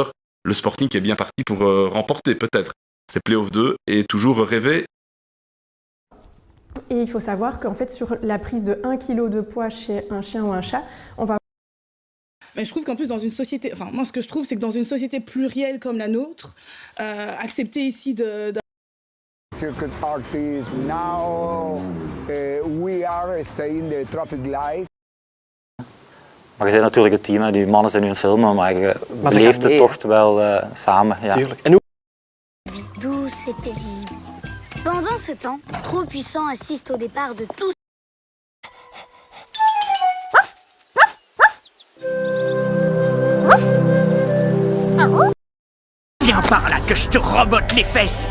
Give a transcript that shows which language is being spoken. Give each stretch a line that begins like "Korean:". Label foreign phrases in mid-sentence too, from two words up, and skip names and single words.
French: Le Sporting est bien parti pour remporter peut-être. C'est Playoff 2 et toujours rêver. Et il faut savoir qu'en fait, sur la prise de 1 kg de poids chez un chien ou un chat, on va... Mais je trouve qu'en plus, dans une société... Enfin, moi, ce que je trouve, c'est que dans une société plurielle comme la nôtre, accepter ici de...
English: Circus artists, now we are staying the traffic light.
Dutch: Maar je bent natuurlijk het team, hè. Die mannen zijn nu aan het filmen, maar je beleeft het toch wel samen. Ja.
French: Vie douce et paisible. Pendant ce temps, Trop Puissant assiste au départ de tous. Viens par là que je te rebotte les fesses.